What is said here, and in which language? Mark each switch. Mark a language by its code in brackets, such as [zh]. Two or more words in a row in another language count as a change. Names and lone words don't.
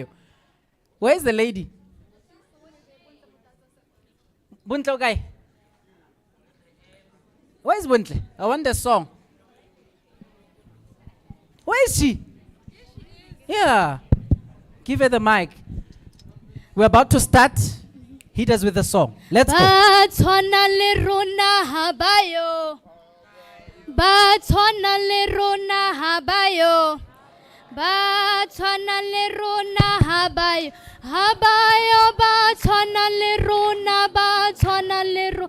[en] Where's the lady? Buntle guy. Where's Buntle? I want the song. Where is she? Yeah. Give her the mic. We're about to start. Hit us with the song. Let's go. [tn] Batswana le rona habayo. Batswana le rona habayo. Batswana le rona habayo. Habayo batswana le rona. Batswana le rona.